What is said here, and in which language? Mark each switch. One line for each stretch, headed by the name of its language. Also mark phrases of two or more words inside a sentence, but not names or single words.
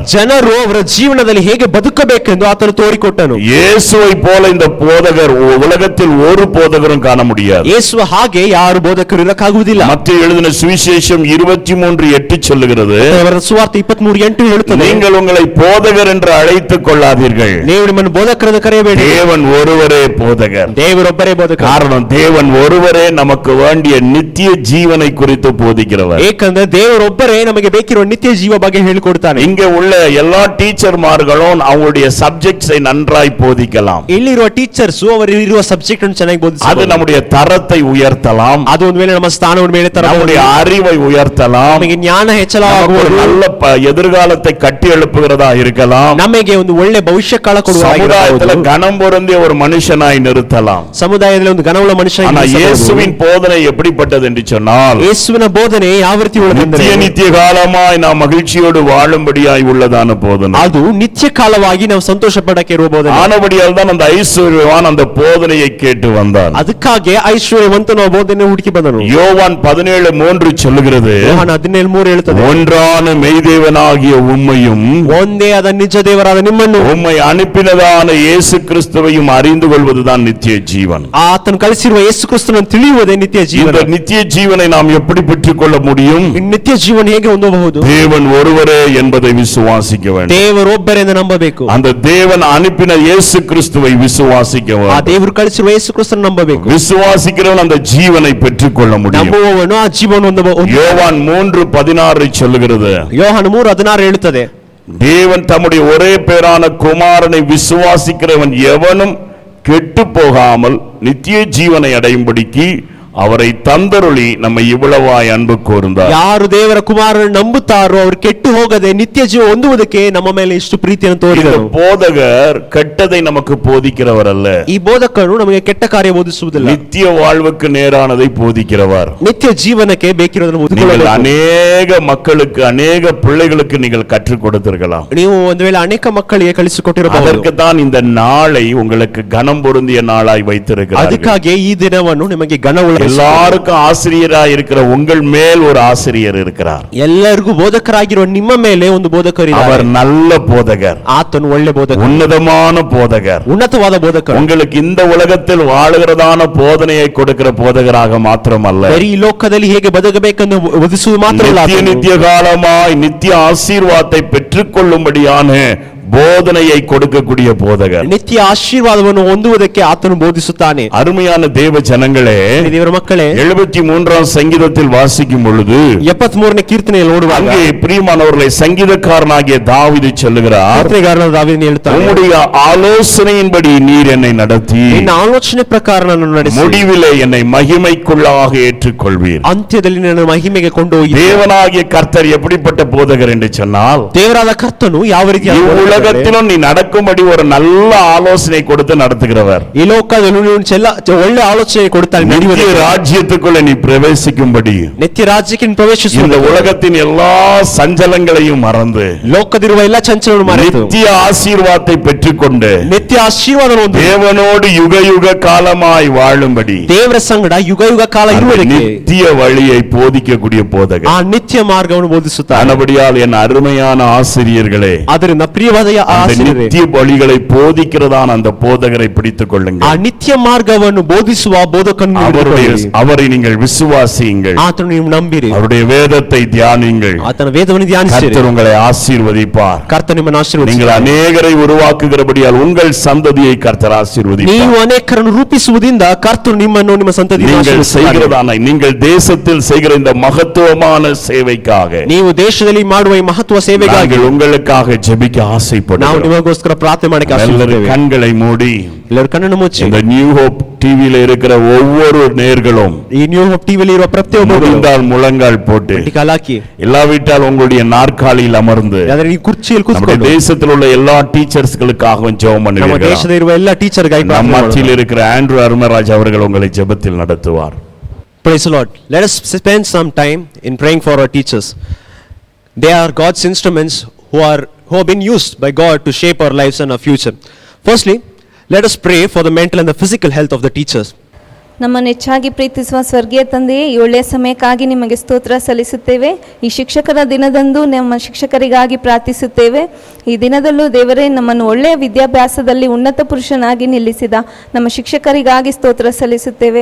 Kannada: ಜನರು ಅವರ ಜೀವನದಲ್ಲಿ ಹೇಗೆ ಬದುಕಬೇಕೆಂದು ಆತನು ತೋರಿಕೊಟ್ಟನು.
Tamil: இயேசுவை போல இந்த போதகர் உலகத்தில் ஒரு போதகரும் காண முடியாது.
Kannada: ಯೇಸು ಹಾಗೆ ಯಾರು ಬೋಧಕರು ಇರಕ್ಕಾಗುವುದಿಲ್ಲ.
Tamil: மத்தேயு எழுதின சுவிசேஷம் 23:8 சொல்லுகிறது,
Kannada: ಸುವಾರ್ತೆ 23:8 ಹೇಳುತ್ತದೆ,
Tamil: நீங்கள் உங்களை போதகர் என்று அழைத்துக் கொள்ளாதீர்கள்,
Kannada: ನೀವು ನಿಮ್ಮನ್ನು ಬೋಧಕರೆಂದು ಕರೆಯಬೇಡಿ,
Tamil: தேவன் ஒருவரே போதகர்.
Kannada: ದೇವರೊಬ್ಬರೇ ಬೋಧಕ.
Tamil: காரணம், தேவன் ஒருவரே நமக்கு வேண்டிய நித்திய ஜீவனை குறித்து போதிக்கிறவர்.
Kannada: ಏಕಂದ್ರೆ ದೇವರೊಬ್ಬರೇ ನಮಗೆ ಬೇಕಿರುವ ನಿತ್ಯ ಜೀವ ಬಗ್ಗೆ ಹೇಳಿಕೊಡ್ತಾನೆ.
Tamil: இங்க உள்ள எல்லா டீச்சர்மார்களும் அவங்களுடைய சப்ஜெக்ட்ஸை நன்றாய் போதிக்கலாம்.
Kannada: ಇಲ್ಲಿರುವ ಟೀಚರ್ಸ್ ಅವರಿರುವ ಸಬ್ಜೆಕ್ಟ್ ಅನ್ನು ಚೆನ್ನಾಗಿ
Tamil: அது
Kannada: ಬೋಧಿಸಬಹುದು.
Tamil: நம்முடைய தரத்தை உயர்த்தலாம்,
Kannada: ಅದು ಒಂದು ವೇಳೆ ನಮ್ಮ ಸ್ಥಾನವನ್ನು ಮೇಲೆ
Tamil: நம்முடைய
Kannada: ತರಬಹುದು,
Tamil: அறிவை உயர்த்தலாம்,
Kannada: ನಮಗೆ ಜ್ಞಾನ
Tamil: நமக்கு ஒரு
Kannada: ಹೆಚ್ಚಳವಾಗಬಹುದು,
Tamil: நல்ல எதிர்காலத்தை கட்டி எழுப்புகிறதா இருக்கலாம்,
Kannada: ನಮಗೆ ಒಂದು ಒಳ್ಳೆ ಭವಿಷ್ಯ ಕಾಲ
Tamil: சமுதாயத்துல
Kannada: ಕೊಡುವ
Tamil: கனம் பொருந்திய ஒரு மனுஷனாய் நிறுத்தலாம்.
Kannada: ಸಮುದಾಯದಲ್ಲಿ ಒಂದು ಘನವುಳ್ಳ ಮನುಷ್ಯ.
Tamil: ஆனா இயேசுவின் போதனை எப்படிப்பட்டது என்று சொன்னால்,
Kannada: ಯೇಸುವಿನ ಬೋಧನೆ ಯಾವ ರೀತಿ ಉಳ್ಳದೆಂದರೆ
Tamil: நித்திய நித்திய காலமாய் நாம் மகிழ்ச்சியோடு வாழும்படியாய் உள்ளதான போதனை.
Kannada: ಅದು ನಿತ್ಯ ಕಾಲವಾಗಿ ನಾವು ಸಂತೋಷ ಪಡಕ್ಕೆ ಇರುವ ಬೋಧನೆ.
Tamil: ஆனபடியால் தான் அந்த ஐஸ்வர்யவான் அந்த போதனையை கேட்டு வந்தான்.
Kannada: ಅದಕ್ಕಾಗಿ ಐಶ್ವರ್ಯವಂತನ ಬೋಧನೆ ಹುಡುಕಿ ಬಂದನು.
Tamil: யோவான் 17:3 சொல்லுகிறது,
Kannada: ಯೋಹಾನ 17:3 ಹೇಳುತ್ತದೆ,
Tamil: ஒன்றான மெய்தேவனாகிய உம்மையும்
Kannada: ಒಂದೇ ಆದ ನಿಜ ದೇವರಾದ ನಿಮ್ಮನ್ನು
Tamil: உம்மை அனுப்பினதான இயேசு கிறிஸ்துவையும் அறிந்து கொள்வதுதான் நித்திய ஜீவன்.
Kannada: ಆತನು ಕಳಿಸಿರುವ ಯೇಸು ಕ್ರಿಸ್ತನನ್ನು ತಿಳಿಯುವುದೇ ನಿತ್ಯ ಜೀವನ.
Tamil: இந்த நித்திய ஜீவனை நாம் எப்படி பெற்றுக்கொள்ள முடியும்?
Kannada: ಈ ನಿತ್ಯ ಜೀವನ ಹೇಗೆ ಹೊಂದಬಹುದು?
Tamil: தேவன் ஒருவரே என்பதை விசுவாசிக்க வேண்டும்.
Kannada: ದೇವರೊಬ್ಬರೆಂದು ನಂಬಬೇಕು.
Tamil: அந்த தேவன் அனுப்பின இயேசு கிறிஸ்துவை விசுவாசிக்க
Kannada: ಆ
Tamil: வேண்டும்.
Kannada: ದೇವರು ಕಳಿಸಿರುವ ಯೇಸು ಕ್ರಿಸ್ತನನ್ನು ನಂಬಬೇಕು.
Tamil: விசுவாசிக்கிறவன் அந்த ஜீவனை பெற்றுக்கொள்ள முடியும்.
Kannada: ನಂಬುವವನು ಆ ಜೀವನ ಹೊಂದಬಹುದು.
Tamil: யோவான் 3:16 சொல்லுகிறது,
Kannada: ಯೋಹಾನ 3:16 ಹೇಳುತ್ತದೆ,
Tamil: தேவன் தம்முடைய ஒரே பேரான குமாரனை விசுவாசிக்கிறவன் எவனும் கெட்டு போகாமல் நித்திய ஜீவனை அடையும்படிக்கு அவரை தந்தருளி நம்மை இவ்வளவாய் அன்பு கூர்ந்தார்.
Kannada: ಯಾರು ದೇವರ ಕುಮಾರನನ್ನು ನಂಬುತ್ತಾರೋ ಅವರು ಕೆಟ್ಟು ಹೋಗದೆ ನಿತ್ಯ ಜೀವ ಹೊಂದುವುದಕ್ಕೆ ನಮ್ಮ ಮೇಲೆ ಇಷ್ಟು ಪ್ರೀತಿಯನ್ನು
Tamil: இந்த
Kannada: ತೋರಿದರು.
Tamil: போதகர் கெட்டதை நமக்கு போதிக்கிறவர் அல்ல,
Kannada: ಈ ಬೋಧಕನು ನಮಗೆ ಕೆಟ್ಟ ಕಾರ್ಯ ಬೋಧಿಸುವುದಿಲ್ಲ,
Tamil: நித்திய வாழ்வுக்கு நேரானதை போதிக்கிறவர்.
Kannada: ನಿತ್ಯ ಜೀವನಕ್ಕೆ ಬೇಕಿರೋದನ್ನು
Tamil: நீங்கள்
Kannada: ಓದಿಕೊಳ್ಳಬೇಕು.
Tamil: அநேக மக்களுக்கு அநேக பிள்ளைகளுக்கு நீங்கள் கற்றுக் கொடுத்திருக்கலாம்.
Kannada: ನೀವು ಒಂದು ವೇಳೆ ಅನೇಕ ಮಕ್ಕಳಿಗೆ ಕಲಿಸಿಕೊಟ್ಟಿರಬಹುದು.
Tamil: அதற்கு தான் இந்த நாளை உங்களுக்கு கனம் பொருந்திய நாளாய் வைத்திருக்கிறார்கள்.
Kannada: ಅದಕ್ಕಾಗಿ ಈ ದಿನವನ್ನು ನಿಮಗೆ ಘನವುಳ್ಳ
Tamil: எல்லாருக்கும் ஆசிரியராய் இருக்கிற உங்கள் மேல் ஒரு ஆசிரியர் இருக்கிறார்.
Kannada: ಎಲ್ಲರಿಗೂ ಬೋಧಕರಾಗಿರುವ ನಿಮ್ಮ ಮೇಲೆ ಒಂದು ಬೋಧಕರಿದ್ದಾರೆ.
Tamil: அவர் நல்ல போதகர்,
Kannada: ಆತನು ಒಳ್ಳೆ ಬೋಧಕ,
Tamil: உன்னதமான போதகர்.
Kannada: ಉನ್ನತವಾದ ಬೋಧಕ.
Tamil: உங்களுக்கு இந்த உலகத்தில் வாழுகிறதான போதனையை கொடுக்கிற போதகராக மாத்திரமல்ல,
Kannada: ಬರೀ ಈ ಲೋಕದಲ್ಲಿ ಹೇಗೆ ಬದುಕಬೇಕೆಂದು ಬೋಧಿಸುವುದು ಮಾತ್ರವಲ್ಲ,
Tamil: நித்திய நித்திய காலமாய் நித்திய ஆசீர்வாதத்தை பெற்றுக்கொள்ளும்படியான போதனையை கொடுக்கக்கூடிய போதகர்.
Kannada: ನಿತ್ಯ ಆಶೀರ್ವಾದವನ್ನು ಹೊಂದುವುದಕ್ಕೆ ಆತನು ಬೋಧಿಸುತ್ತಾನೆ.
Tamil: அருமையான தேவ ஜனங்களே,
Kannada: ದೇವರ ಮಕ್ಕಳೇ,
Tamil: 73ஆம் சங்கீதத்தில் வாசிக்கும் பொழுது
Kannada: 73ನೇ ಕೀರ್ತನೆಯಲ್ಲಿ ನೋಡುವಾಗ
Tamil: அங்கே பிரியமானவர்களை சங்கீதக்காரனாகிய தாவீது சொல்லுகிறார்,
Kannada: ಕೀರ್ತನೆಗಾರನಾದ ದಾವೀದನು ಹೇಳ್ತಾನೆ,
Tamil: உம்முடைய ஆலோசனையின்படி நீர் என்னை நடத்தி
Kannada: ನಿನ್ನ ಆಲೋಚನೆ ಪ್ರಕಾರ ನನ್ನನ್ನು ನಡೆಸಿ
Tamil: முடிவிலே என்னை மகிமைக்குள்ளாக ஏற்றுக்கொள்வீர்.
Kannada: ಅಂತ್ಯದಲ್ಲಿ ನನ್ನ ಮಹಿಮೆಗೆ ಕೊಂಡೊಯ್ಯಿ.
Tamil: தேவனாகிய கர்த்தர் எப்படிப்பட்ட போதகர் என்று சொன்னால்,
Kannada: ದೇವರಾದ ಕರ್ತನು ಯಾವ ರೀತಿಯ
Tamil: உலகத்திலும் நீ நடக்கும்படி ஒரு நல்ல ஆலோசனை கொடுத்து நடத்துகிறவர்.
Kannada: ಈ ಲೋಕದಲ್ಲಿ ಒಳ್ಳೆ ಆಲೋಚನೆ ಕೊಡುತ್ತಾನೆ.
Tamil: நித்திய ராஜ்யத்துக்குள்ள நீ பிரவேசிக்கும்படி
Kannada: ನಿತ್ಯ ರಾಜ್ಯಕ್ಕೆ ನೀನು ಪ್ರವೇಶಿಸುವ
Tamil: இந்த உலகத்தின் எல்லா சஞ்சலங்களையும் மறந்து
Kannada: ಲೋಕದಿರುವ ಎಲ್ಲ ಚಂಚಲವನ್ನು ಮರೆತು
Tamil: நித்திய ஆசீர்வாதத்தை பெற்றுக்கொண்டு
Kannada: ನಿತ್ಯ ಆಶೀರ್ವಾದವನ್ನು ಹೊಂದಿ
Tamil: தேவனோடு யுக யுக காலமாய் வாழும்படி
Kannada: ದೇವರ ಸಂಗಡ ಯುಗ ಯುಗ ಕಾಲ ಇರುವುದಕ್ಕೆ
Tamil: நித்திய வழியை போதிக்கக்கூடிய போதகர்.
Kannada: ಆ ನಿತ್ಯ ಮಾರ್ಗವನ್ನು ಬೋಧಿಸುತ್ತಾನೆ.
Tamil: ஆனபடியால் என் அருமையான ஆசிரியர்களே,
Kannada: ಅದರಿಂದ ಪ್ರಿಯವಾದ
Tamil: அந்த
Kannada: ಆಶೀರ್ವಾದ
Tamil: நித்திய வழிகளை போதிக்கிறதான அந்த போதகரை பிடித்துக்
Kannada: ಆ
Tamil: கொள்ளுங்கள்.
Kannada: ನಿತ್ಯ ಮಾರ್ಗವನ್ನು ಬೋಧಿಸುವ ಬೋಧಕನನ್ನು ಹಿಡಿದುಕೊಳ್ಳಿರಿ.
Tamil: அவரை நீங்கள் விசுவாசியுங்கள்,
Kannada: ಆತನು ನೀವು ನಂಬಿರಿ,
Tamil: அவருடைய வேதத்தை தியானியுங்கள்.
Kannada: ಆತನ ವೇದವನ್ನು ಧ್ಯಾನಿಸಿರಿ.
Tamil: கர்த்தர் உங்களை ஆசீர்வதிப்பார்.
Kannada: ಕರ್ತನು ನಿಮ್ಮನ್ನು ಆಶೀರ್ವದಿಸಿ.
Tamil: நீங்கள் அநேகரை உருவாக்குகிறபடியால் உங்கள் சந்ததியை கர்த்தர்
Kannada: ನೀವು
Tamil: ஆசீர்வதிப்பார்.
Kannada: ಅನೇಕರನ್ನು ರೂಪಿಸುವುದರಿಂದ ಕರ್ತನು ನಿಮ್ಮನ್ನು ನಿಮ್ಮ ಸಂತತಿಯನ್ನು
Tamil: நீங்கள்
Kannada: ಆಶೀರ್ವದಿಸುತ್ತಾನೆ.
Tamil: செய்கிறதான நீங்கள் தேசத்தில் செய்கிற இந்த மகத்துவமான சேவைக்காக
Kannada: ನೀವು ದೇಶದಲ್ಲಿ ಮಾಡುವ ಈ ಮಹತ್ವ ಸೇವೆಗಾಗಿ
Tamil: நாங்கள் உங்களுக்காக ஜெபிக்க
Kannada: ನಾವು
Tamil: ஆசைப்படுகிறோம்.
Kannada: ನಿಮಗೋಸ್ಕರ ಪ್ರಾರ್ಥನೆ ಮಾಡಕ್ಕೆ
Tamil: எல்லாரும்
Kannada: ಆಶೀರ್ವದಿಸುತ್ತೇವೆ.
Tamil: கண்களை மூடி
Kannada: ಎಲ್ಲರೂ ಕಣ್ಣನ್ನು ಮುಚ್ಚಿ
Tamil: இந்த நியூ ஹோப் டிவியில இருக்கிற ஒவ்வொரு நேர்களும்
Kannada: ಈ ನ್ಯೂ ಹೋಪ್ ಟಿವಿಯಲ್ಲಿ ಇರುವ ಪ್ರತಿಯೊಬ್ಬರು
Tamil: முடிந்தால் முழங்கால் போட்டு
Kannada: ಕಾಲಾಕಿ
Tamil: இல்லாவிட்டால் உங்களுடைய நாற்காலியில் அமர்ந்து
Kannada: ಯಾಕಂದ್ರೆ ಈ ಕುರ್ಚಿಯಲ್ಲಿ
Tamil: நம்முடைய
Kannada: ಕೂತ್ಕೊಂಡು
Tamil: தேசத்தில் உள்ள எல்லா டீச்சர்ஸ்களுக்காகவும் ஜெபம்
Kannada: ನಮ್ಮ
Tamil: பண்ணுவீர்கள்.
Kannada: ದೇಶದ ಇರುವ ಎಲ್ಲ ಟೀಚರ್ ಗಾಗಿ
Tamil: நம் மத்தியில் இருக்கிற ஆண்ட்ரூ அருமராஜ் அவர்கள் உங்களை ஜெபத்தில் நடத்துவார்.
English: Praise the Lord. Let us spend some time in praying for our teachers. They are God's instruments who have been used by God to shape our lives and our future. Firstly, let us pray for the mental and the physical health of the teachers.
Kannada: ನಮ್ಮನ್ನು ಹೆಚ್ಚಾಗಿ ಪ್ರೀತಿಸುವ ಸ್ವರ್ಗೀಯ ತಂದೆಯೇ, ಈ ಒಳ್ಳೆಯ ಸಮಯಕ್ಕಾಗಿ ನಿಮಗೆ ಸ್ತೋತ್ರ ಸಲ್ಲಿಸುತ್ತೇವೆ. ಈ ಶಿಕ್ಷಕರ ದಿನದಂದು ನಮ್ಮ ಶಿಕ್ಷಕರಿಗಾಗಿ ಪ್ರಾರ್ಥಿಸುತ್ತೇವೆ. ಈ ದಿನದಲ್ಲೂ ದೇವರೇ, ನಮ್ಮನ್ನು ಒಳ್ಳೆಯ ವಿದ್ಯಾಭ್ಯಾಸದಲ್ಲಿ ಉನ್ನತ ಪುರುಷನಾಗಿ ನಿಲ್ಲಿಸಿದ ನಮ್ಮ ಶಿಕ್ಷಕರಿಗಾಗಿ ಸ್ತೋತ್ರ ಸಲ್ಲಿಸುತ್ತೇವೆ.